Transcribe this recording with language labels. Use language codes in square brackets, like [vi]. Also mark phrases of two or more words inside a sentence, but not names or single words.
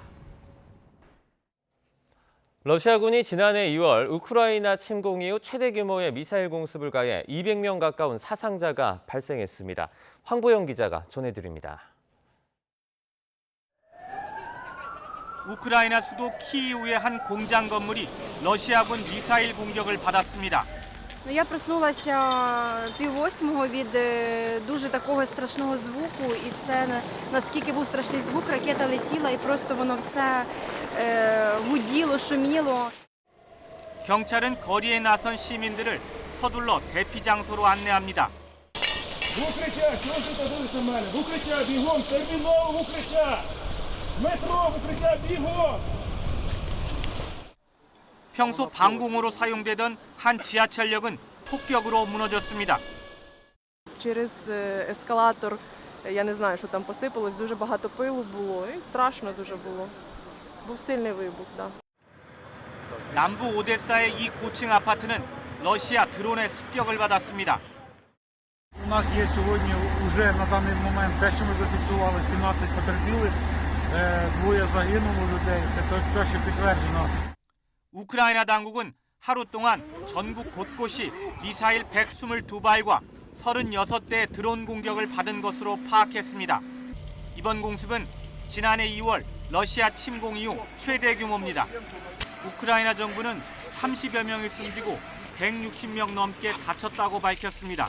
[ko] 러시아군이 지난해 2월 우크라이나 침공 이후 최대 규모의 미사일 공습을 가해 200명 가까운 사상자가 발생했습니다. 황보영 기자가 전해드립니다. 우크라이나 수도 키이우의 한 공장 건물이 러시아군 미사일 공격을 받았습니다. [uk] Я проснулася 7:30 від дуже такого страшного звуку, і це наскільки був страшний звук, ракета летіла і просто воно все гуділо, шуміло. [ko] 경찰은 거리에 나선 시민들을 서둘러 대피 장소로 안내합니다. [uk] укриття, чого ж ви дивитеся на мене? В укриття, бігом, терміново в укриття! метро, в укриття, бігом! [ko] 평소 방공호로 사용되던 한 지하철역은 폭격으로 무너졌습니다. [uk] Через ескалатор, я не знаю, що там посипалось, дуже багато пилу було і страшно дуже було. Був сильний вибух, да. [ko] 남부 오데사의 이 고층 아파트는 러시아 드론의 습격을 받았습니다. [uk] У нас є сьогодні уже на даний момент те, що ми зафіксували, 17 потерпілих, двоє загинуло людей. Це те, що підтверджено. [ko] 우크라이나 당국은 하루 동안 전국 곳곳이 미사일 122발과 36대 드론 공격을 받은 것으로 파악했습니다. 이번 공습은 지난해 2월 러시아 침공 이후 최대 규모입니다. 우크라이나 정부는 30여 명이 숨지고 160명 넘게 다쳤다고 밝혔습니다.